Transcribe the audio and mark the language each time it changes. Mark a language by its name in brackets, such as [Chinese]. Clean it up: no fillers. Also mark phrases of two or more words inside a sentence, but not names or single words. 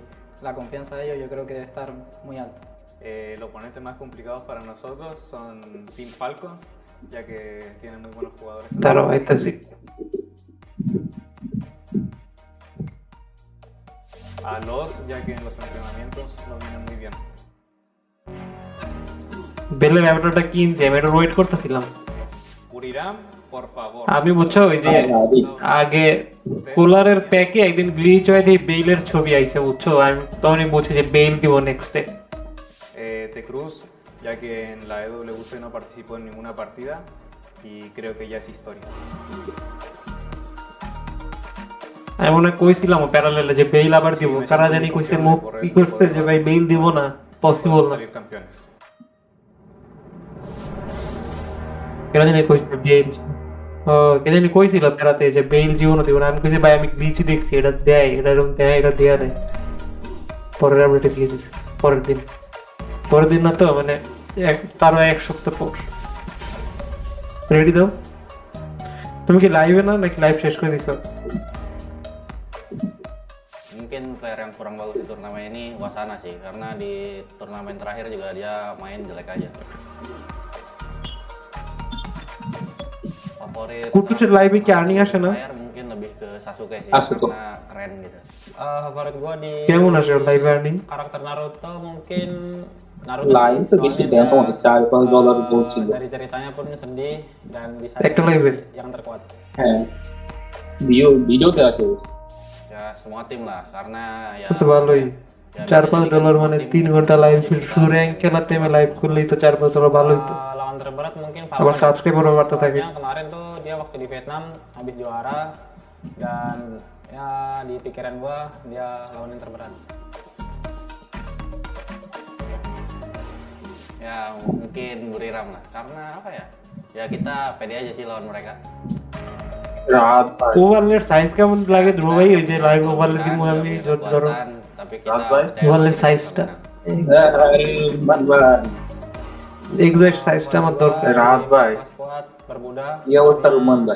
[Spanish] y la confianza de ellos yo creo que debe estar muy alta. Los oponentes más complicados para nosotros son Team Falcons, ya que tienen muy buenos jugadores. Claro, ahí está sí. A los, ya que en los entrenamientos no vienen muy bien. [Bangla] বেলের অ্যাভেটারটা কিনছি, আমি এটা ওয়েট করতেছিলাম। [Spanish] Buriram, por favor. [Bangla] আমি বুঝছো ওই যে আগে কুলারের প্যাকে একদিন গ্লিচ হয়ে দিয়ে বেইলের ছবি আইছে বুঝছো, আমি তখনই বুঝছি যে বেইল দিব [English] next day. [Spanish] Te Cruz, ya que en la EWC no participó en ninguna partida y creo que ya es historia. [Bangla] আমি মনে হয় কইছিলাম প্যারালেলে যে বেইল আবার দিব, কারা জানি কইছে মুখ কি করছে যে ভাই বেইল দিব না, পসিবল না। [Spanish] Salir campeones. [Bangla] কেন জানি কইছিল বেইল, ও কে জানি কইছিল প্যারাতে যে বেইল জীবন দিব না, আমি কইছি ভাই আমি গ্লিচ দেখছি এটা দেয়, এটা এরকম দেয়, এটা দেয়া দেয়। পরের আপডেটে দিয়ে দিছে পরের দিন না তো মানে তারও এক সপ্তাহ পর। রেডি দাও, তুমি কি লাইভে না নাকি লাইভ শেষ করে দিছো? [Indonesian] Mungkin player yang kurang bagus di turnamen ini Wasana sih, karena di turnamen terakhir juga dia main jelek aja. Favorit [Bangla] কুটুসের লাইভে কি আর্নিং আসে না? [Indonesian] player mungkin lebih ke Sasuke sih, Asuko. karena keren gitu. Favorit gua di [Bangla] কেমন আসে লাইভে আর্নিং? [Indonesian] karakter Naruto mungkin Naruto [Bangla] লাইন তো বেশি দেন তো $4-5 বলছিল। [Indonesian] dari ceritanya pun sedih dan bisa [Bangla] একটা লাইভে [Indonesian] yang terkuat. [Bangla] হ্যাঁ ভিডিওতে আছে। [Indonesian] Ya semua tim lah, karena ya [Bangla] আচ্ছা ভালোই, $4-5 মানে 3 ঘন্টা লাইভ শুধু র্যাঙ্ক খেলার টাইমে লাইভ করলেই তো $4-5 ভালোই তো। [Indonesian] Lawan terberat mungkin [Bangla] আবার [Indonesian] Valor. [Bangla] সাবস্ক্রাইবারও বাড়তে থাকে। [Indonesian] Soalnya kemarin tuh dia waktu di Vietnam habis juara dan ya di pikiran gua dia lawan yang terberat. ya mungkin Buriram lah, karena apa ya? Ya kita pede aja sih lawan mereka. [Bangla] রাত ভাই ওভারলের সাইজ কেমন লাগে ধ্রুব ভাই? ওই যে [English] live overlay [Bangla] দিমু আমি ধরো [Indonesian] Tapi [Bangla] রাত [Indonesian] kita [Bangla] ভাই [Indonesian] percaya [Bangla] ওভারলে [Indonesian] bahwa [Bangla] সাইজটা এক্সাক্ট সাইজটা আমার দরকার। রাত ভাই [Indonesian] Kuat bermuda. [Bangla] কি অবস্থা রুমান ভাই?